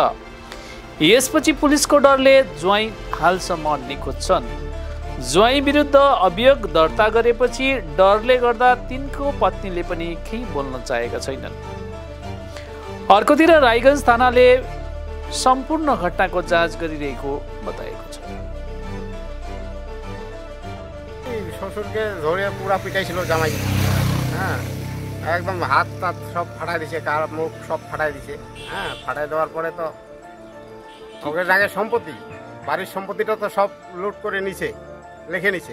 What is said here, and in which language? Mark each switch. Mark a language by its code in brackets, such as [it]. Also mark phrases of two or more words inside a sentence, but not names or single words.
[ne] यसपछि पुलिसको डरले ज्वाइँ हालसम्म निखोज छन्। ज्वाइँ विरुद्ध अभियोग दर्ता गरेपछि डरले गर्दा तिनको पत्नीले पनि केही बोल्न चाहेका छैनन्। अर्कोतिर रायगञ्ज थानाले सम्पूर्ण घटनाको जाँच गरिरहेको बताएको छ। [bn] শ্বশুরকে ধরে পুরা পিটাইছিল জামাই। হ্যাঁ, একদম হাত টাত সব ফাটাই দিছে, কার মুখ সব ফাটাই দিছে। হ্যাঁ, ফাটাই দেওয়ার পরে তো ওকে জায়গায় সম্পত্তি, বাড়ির সম্পত্তিটা তো সব লুট করে নিছে, লিখে নিছে।